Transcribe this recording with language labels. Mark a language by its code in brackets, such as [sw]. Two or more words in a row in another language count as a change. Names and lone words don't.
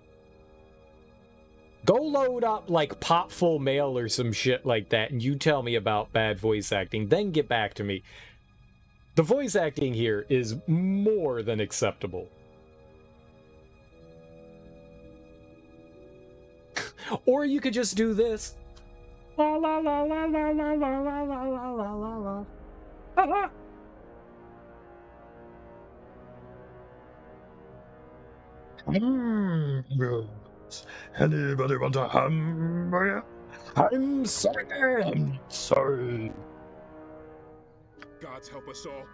[en] Go load up like Popful Mail or some shit like that and you tell me about bad voice acting, then get back to me. The voice acting here is more than acceptable. Or you could just do this. La la la la la la la la la la la la la. Ha ha. Anybody want a hamburger? I'm sorry. I'm sorry. Gods help us all.